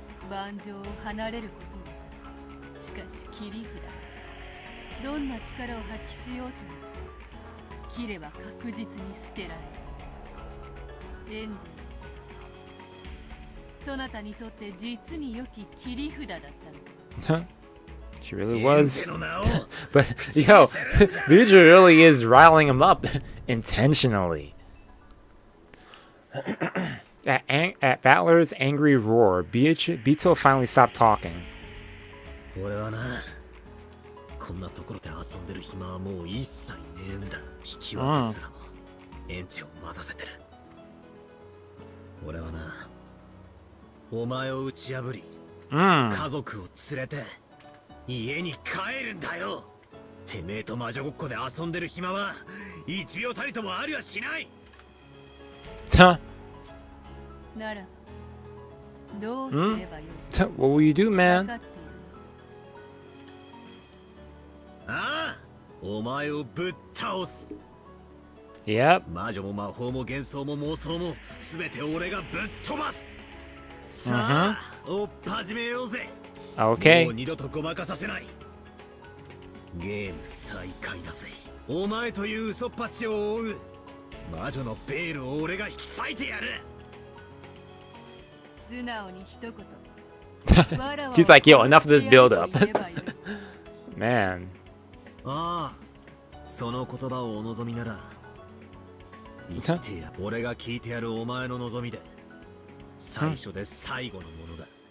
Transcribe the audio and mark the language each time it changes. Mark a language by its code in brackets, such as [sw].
[ja] 盤上を離れることは、しかし切り札。どんな力を発揮しようとも切れば確実に捨てられる。エンジェル、そなたにとって実に良き切り札だったの。 [en] She really was. But yo, Beatrice really is riling him up intentionally. At Battler's angry roar, Beetle finally stopped talking. [ja] 俺はな、こんなところで遊んでる暇はもう一切ねえんだ。引き分けすらもエンチを待たせてる。俺はな、お前を打ち破り、家族を連れて家に帰るんだよ。てめえと魔女ごっこで遊んでる暇は1秒たりともありはしない。ならどうすればよい？ [en] What will you do, man? [ja] ああ、お前をぶっ倒す。 [en] Yep. [ja] 魔女も魔法も幻想も妄想も全て俺がぶっ飛ばす。さあ、おっ始めようぜ。 [en] Okay. [ja] もう二度とごまかさせない。ゲーム再開だぜ。お前という嘘っぱちを追う魔女のベールを俺が引き裂いてやる。素直に一言。 [en] She's like, yo, enough of this build up. Man. [ja] ああ、その言葉をお望みなら言ってや。俺が聞いてやるお前の望みで最初で最後のものだ。